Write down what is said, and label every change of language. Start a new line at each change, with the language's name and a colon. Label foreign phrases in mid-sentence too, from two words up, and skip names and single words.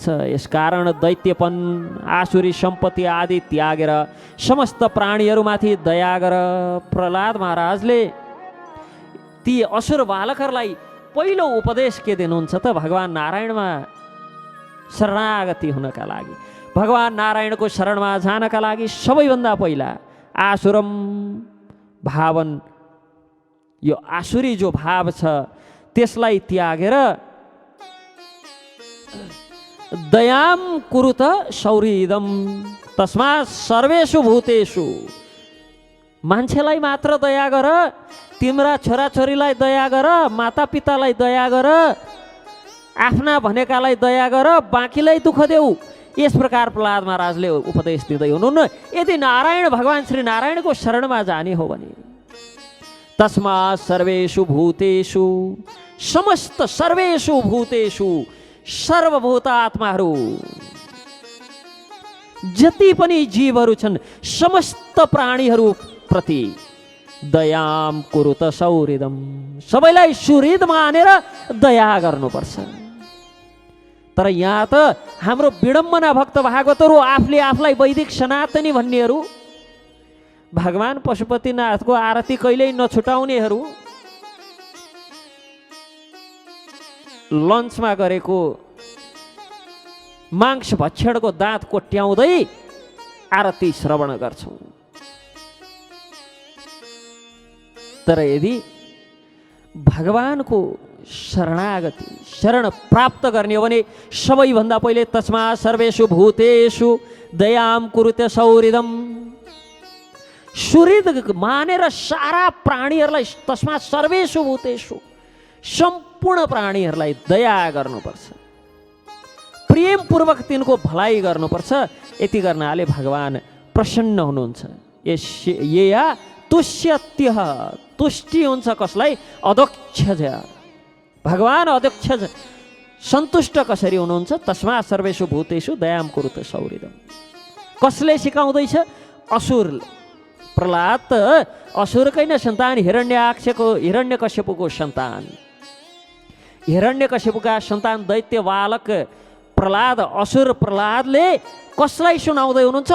Nepali: यसकारण दैत्यपन, आसुरी सम्पत्ति आदि त्यागेर समस्त प्राणीहरूमाथि दया गर प्रहलाद महाराजले ती असुर बालकहरूलाई पहिलो उपदेश के दिनुहुन्छ त? भगवान नारायणमा शरणागति हुनका लागि, भगवान नारायणको शरणमा जानका लागि सबैभन्दा पहिला आसुरम भावन, यो आसुरी जो भाव छ त्यसलाई त्यागेर
Sanskrit: दयाम कुरुत सौहृदम तस्मात् सर्वेषु भूतेषु,
Nepali: मान्छेलाई मात्र दया गर, तिम्रा छोराछोरीलाई दया गर, मातापितालाई दया गर, आफ्ना भनेकालाई दया गर, बाँकीलाई दुःख देऊ। यस प्रकार प्रहलाद महाराजले उपदेश दिँदै हुनुहुन्न। यदि नारायण भगवान श्री नारायणको शरणमा जाने हो भने
Sanskrit: तस्मात् सर्वेषु भूतेषु,
Nepali: समस्त
Sanskrit: सर्वेषु भूतेषु,
Nepali: सर्वभूत आत्माहरू, जति पनि जीवहरू छन् समस्त प्राणीहरू प्रति
Sanskrit: दयाम कुरुत सौहृदम,
Nepali: सबैलाई सुहृद मानेर दया गर्नुपर्छ। तर यहाँ त हाम्रो विडम्बना भक्त भागवतहरू आफूले आफूलाई वैदिक सनातनी भन्नेहरू, भगवान पशुपतिनाथको आरती कहिल्यै नछुटाउनेहरू, लन्चमा गरेको मांस भक्षणको दाँत कोट्याउँदै आरती श्रवण गर्छौँ। तर यदि भगवानको शरणागति, शरण प्राप्त गर्ने हो भने सबैभन्दा पहिले
Sanskrit: तस्मात् सर्वेषु भूतेषु दयाम कुरुते सौहृदम,
Nepali: सुहृद मानेर सारा प्राणीहरूलाई,
Sanskrit: तस्मात् सर्वेषु भूतेषु,
Nepali: सम्पूर्ण प्राणीहरूलाई दया गर्नुपर्छ, प्रेमपूर्वक तिनको भलाइ गर्नुपर्छ। यति गर्नाले भगवान प्रसन्न हुनुहुन्छ।
Sanskrit: या तुष्यत्यः,
Nepali: तुष्टि हुन्छ कसलाई? अध्यक्ष। भगवान अध्यक्ष सन्तुष्ट कसरी हुनुहुन्छ?
Sanskrit: तस्मात् सर्वेषु भूतेषु दयाम कुरुते सौहृदम।
Nepali: कसले सिकाउँदैछ? असुरले। प्रहलाद त असुरकै न सन्तान, हिरण्यकश्यपको सन्तान, हिरण्यकश्यपका सन्तान दैत्य बालक प्रहलाद, असुर प्रहलादले कसलाई सुनाउँदै हुनुहुन्छ?